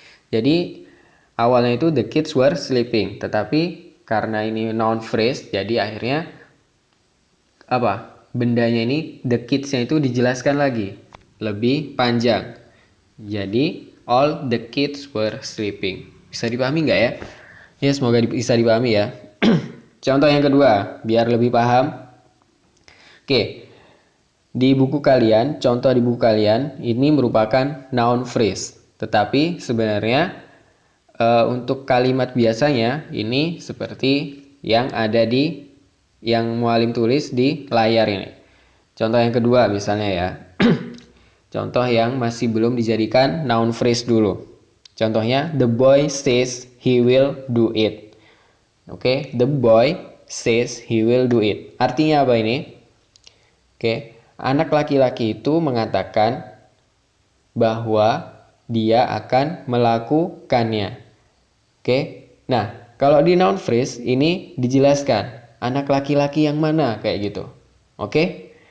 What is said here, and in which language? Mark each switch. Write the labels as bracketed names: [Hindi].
[Indonesian] Jadi, awalnya itu [English] the kids were sleeping. [Indonesian] Tetapi karena ini noun phrase, jadi akhirnya bendanya ini [English] the kids- [Indonesian] nya itu dijelaskan lagi lebih panjang. Jadi [English] all the kids were sleeping. [Indonesian] Bisa dipahami nggak ya? Ya, semoga bisa dipahami ya. Contoh yang kedua biar lebih paham. Oke, di buku kalian, contoh di buku kalian ini merupakan noun phrase, tetapi sebenarnya untuk kalimat biasanya ini seperti yang ada di yang muallim tulis di layar ini. Contoh yang kedua misalnya ya. Contoh yang masih belum dijadikan noun phrase dulu. Contohnya, [English] the boy says he will do it. Oke, the boy says he will do it. [Indonesian] Artinya apa ini? Oke, anak laki-laki itu mengatakan bahwa dia akan melakukannya. Oke, nah kalau di noun phrase ini dijelaskan anak laki-laki yang mana kayak gitu. Oke?